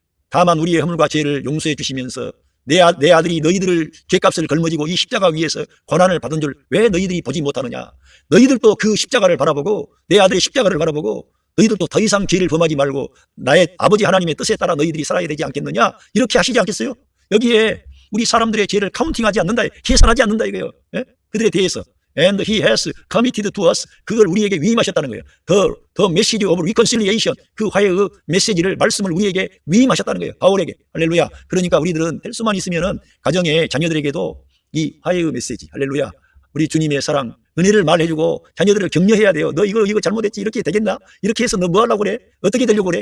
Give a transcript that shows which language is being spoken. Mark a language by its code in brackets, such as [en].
[ko] 다만 우리의 허물과 죄를 용서해 주시면서 내 아들이 너희들을 죄값을 걸머지고 이 십자가 위에서 고난을 받은 줄 왜 너희들이 보지 못하느냐. 너희들도 그 십자가를 바라보고 내 아들의 십자가를 바라보고 너희들도 더 이상 죄를 범하지 말고 나의 아버지 하나님의 뜻에 따라 너희들이 살아야 되지 않겠느냐. 이렇게 하시지 않겠어요? 여기에 우리 사람들의 죄를 카운팅하지 않는다, 계산하지 않는다 이거예요. 그들에 대해서 [en] And he has committed to us. [ko] 그걸 우리에게 위임하셨다는 거예요. [en] The message of reconciliation. [ko] 그 화해의 메시지를, 말씀을 우리에게 위임하셨다는 거예요. 바울에게. 할렐루야. 그러니까 우리들은 될 수만 있으면은 가정의 자녀들에게도 이 화해의 메시지. 할렐루야. 우리 주님의 사랑, 은혜를 말해주고 자녀들을 격려해야 돼요. 너 이거 잘못했지. 이렇게 되겠나? 이렇게 해서 너 뭐 하려고 그래? 어떻게 되려고 그래?